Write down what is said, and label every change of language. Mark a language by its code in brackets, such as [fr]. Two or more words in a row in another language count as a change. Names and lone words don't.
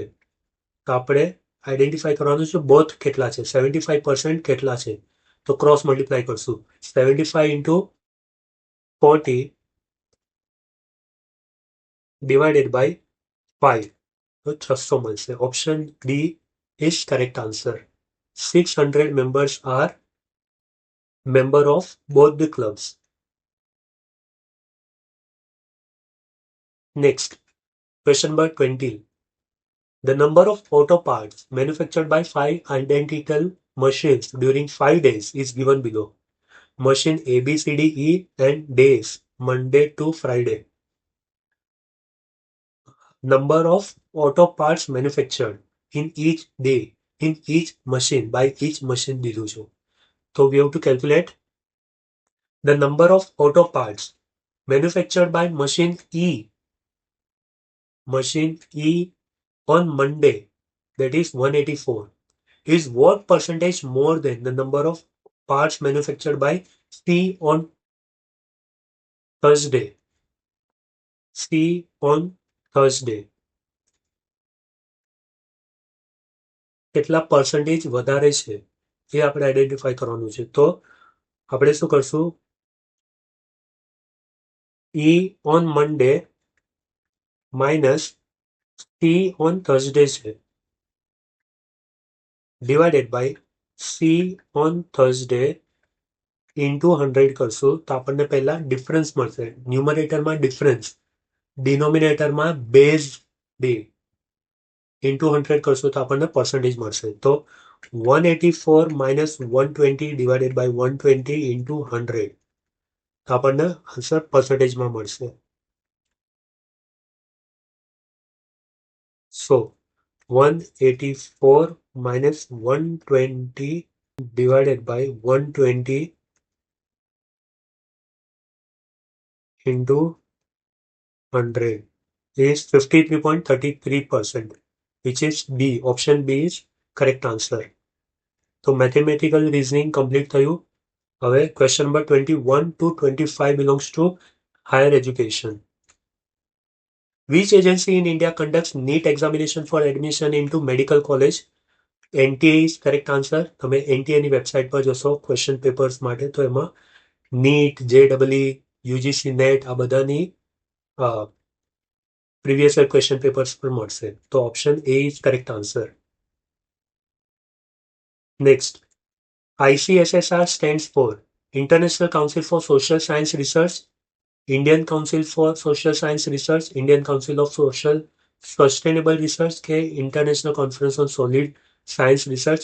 [gu] તો આપણે આઈડેન્ટિફાઈ કરવાનું છે બોથ કેટલા છે, 75% કેટલા છે. તો [en] cross multiply [gu] કરશું. [en] 75 into 40 divided by 5. [gu] તો 600 મળશે. [en] option B is correct answer. 600 members are member of both the clubs. Next, question number 20. The number of auto parts manufactured by 5 identical machines during 5 days is given below. Machine A, B, C, D, E and days Monday to Friday. Number of auto parts manufactured in each day in each machine by each machine [gu] દીધું છે. [en] So we have to calculate the number of auto parts manufactured by machine E on Monday, that is 184, is what percentage more than the number of parts manufactured by C on Thursday? C on Thursday. [gu] કેટલા પર્સન્ટેજ વધારે છે એ આપણે આઈડેન્ટિફાઈ કરવાનું છે. તો આપણે શું કરશું? [en] E on Monday minus C on Thursday છે divided by C on Thursday into 100 કરશું. [gu] તો આપણને પહેલા ડિફરન્સ મળશે. ન્યુમરેટરમાં ડિફરન્સ, ડિનોમિનેટરમાં બેઝ ડે into 100 કરશું તો આપણને પર્સન્ટેજ મળશે. [en] તો 184 minus 120 divided by 120 into 100. [gu] તો આપણને આન્સર પર્સન્ટેજમાં મળશે. [en] So 184 minus 120 divided by 120 into 100 is 53.33%, which is B. Option B is correct answer. તો mathematical reasoning complete [gu] થયું. હવે [en] question number 21 to 25 belongs to higher education. Which agency in India conducts NEET examination for admission into medical college? NTA is correct answer. [gu] તમે NTA ની વેબસાઇટ પર જશો ક્વેશ્ચન પેપર્સ માટે તો એમાં NEET, JEE, UGC-NET આ બધાની [en] previous year question papers [gu] પર મળશે. [en] તો ઓપ્શન A is correct answer. Next, ICSSR stands for International Council for Social Science Research, Indian Council for Social Science Research, Indian Council of Social Sustainable Research કે International Conference on Solid Science Research.